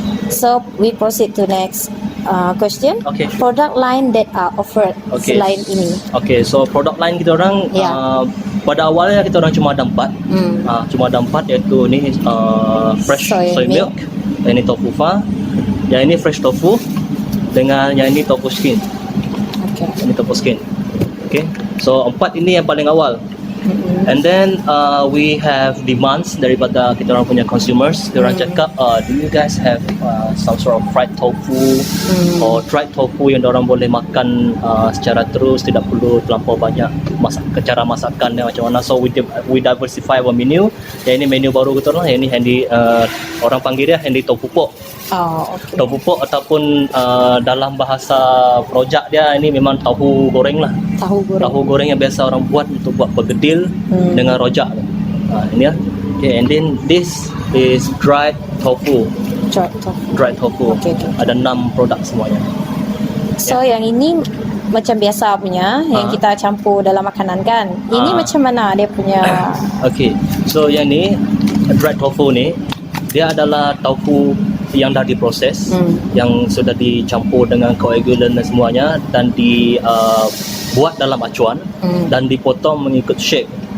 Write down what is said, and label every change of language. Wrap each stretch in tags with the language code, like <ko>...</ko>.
<en>So we proceed to next question. Okay. Product line that are offered</en> <ms>selain ini.</ms> <en>Okay,</en> <ms>so product line kita orang pada awalnya kita orang cuma ada 4. Cuma ada 4, iaitu ni fresh soy milk, yang ini tofu fa, yang ini fresh tofu, dengan yang ini tofu skin. Ini tofu skin.</ms> <en>Okay, so</en> <ms>4 ini yang paling awal.</ms> <en>And then we have demands</en> <ms>daripada kita orang punya consumers. Dia orang cakap,</ms> <en>do you guys have some sort of fried tofu or dried tofu</en> <ms>yang orang boleh makan secara terus, tidak perlu terlampau banyak cara masakannya macam mana.</ms> <en>So we diversify our menu.</en> <ms>Yang ini menu baru kita orang, yang ini Handy, orang panggil dia Handy Tofu Pok. Tofu pok ataupun dalam bahasa projak dia ini memang tahu goreng lah. Tahu goreng yang biasa orang buat untuk buat bergedil dengan rojak. Ini ya.</ms> <en>Okay, and then this is dried tofu. Dried tofu. Okay.</en> <ms>Ada 6 produk semuanya. So yang ini macam biasa punya yang kita campur dalam makanan kan. Ini macam mana dia punya? Okay. So yang ni dried tofu ni dia adalah tofu yang dah diproses, yang sudah dicampur dengan coagulant dan semuanya, dan dibuat dalam acuan dan dipotong mengikut shape.</ms>